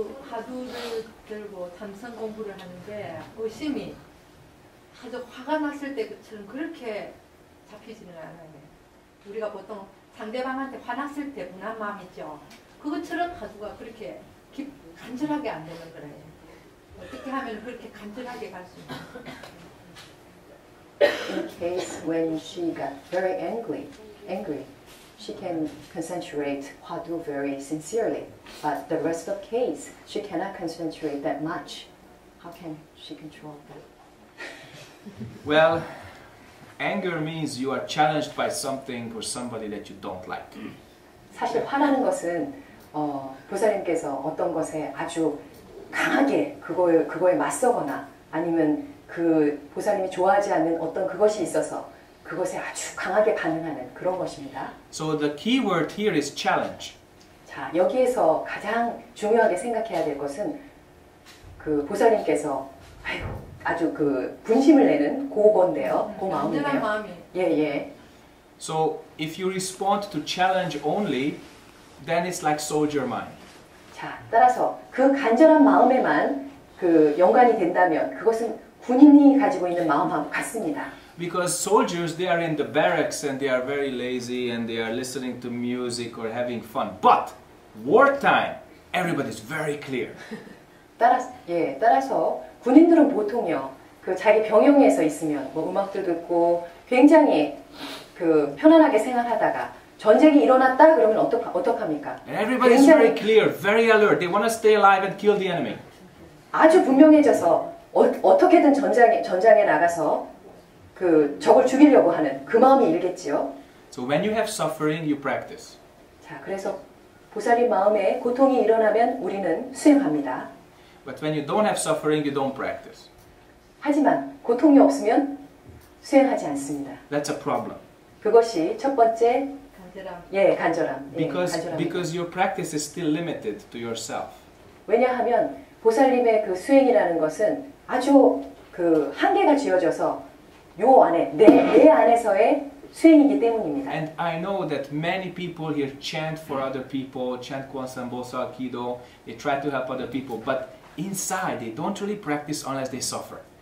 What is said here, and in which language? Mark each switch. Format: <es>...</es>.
<ko>하두를 들고 참선 공부를 하는데 의심이 아주 화가 났을 때처럼 그렇게 잡히지는 않아요. 우리가 보통 상대방한테 화났을 때 분한 마음 있죠. 그것처럼 하두가 그렇게 간절하게 안 되는 거예요. 어떻게 하면 그렇게 간절하게 갈 수 있나요?</ko> <en>In case when she got very angry, she can concentrate Hwadu very sincerely. But the rest of case, she cannot concentrate that much. How can she control that? Well, anger means you are challenged by something or somebody that you don't like.</en> <ko>사실 화나는 것은 보살님께서 어떤 것에 아주 강하게 그거에 맞서거나 아니면 그 보살님이 좋아하지 않는 어떤 그것이 있어서 그것에 아주 강하게 반응하는 그런 것입니다.</ko> <en>So the key word here is challenge.</en> <ko>자, 여기에서 가장 중요하게 생각해야 될 것은 그 보살님께서 아주 그 분심을 내는 그건데요. 그 마음인데요. 간절한 마음이. 예.</ko> <en>So if you respond to challenge only, then it's like soldier mind.</en> <ko>자, 따라서 그 간절한 마음에만 그 연관이 된다면 그것은 군인이 가지고 있는 마음하고 같습니다.</ko> <en>Because soldiers, they are in the barracks and they are very lazy and they are listening to music or having fun. But wartime, everybody's very clear.</en> <ko>따라서 군인들은 보통요, 그 자기 병영에서 있으면 뭐 음악도 듣고 굉장히 그 편안하게 생활하다가 전쟁이 일어났다 그러면 어떡합니까?</ko> <en>And everybody's very clear, very alert. They want to stay alive and kill the enemy.</en> <ko>아주 분명해져서 어떻게든 전장에 나가서 그 적을 죽이려고 하는 그 마음이 일겠지요.</ko> <en>So when you have suffering, you practice.</en> <ko>자, 그래서 보살님 마음에 고통이 일어나면 우리는 수행합니다.</ko> <en>But when you don't have suffering, you don't practice.</en> <ko>하지만 고통이 없으면 수행하지 않습니다.</ko> <en>That's a problem.</en> <ko>그것이 첫 번째 간절함.</ko> <en>Because your practice is still limited to yourself.</en> <ko>왜냐하면 보살님의 그 수행이라는 것은 아주 그 한계가 지어져서 요 안에 내 안에서의 수행이기 때문입니다.</ko> <en>And I know that many people here chant for other people, chant Kwansan Bosal Kido, they try to help other people, but inside they don't really practice unless they suffer.</en>